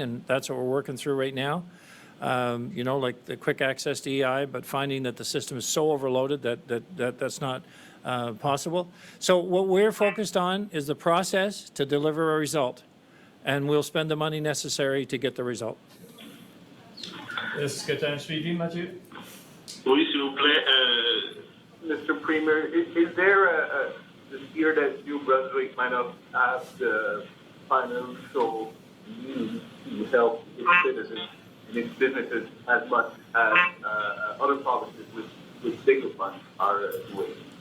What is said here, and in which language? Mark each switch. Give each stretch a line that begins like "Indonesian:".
English: And that's what we're working through right now. Like the quick access to EI, but finding that the system is so overloaded that's not possible. So what we're focused on is the process to deliver a result, and we'll spend the money necessary to get the result.
French: Est-ce que tu as un suivi, Mathieu? Oui, s'il vous plaît. Mr.
English: Premier, is there the fear that New Brunswick might not have the financial means to help its citizens and its businesses as much as other provinces with bigger funds are doing?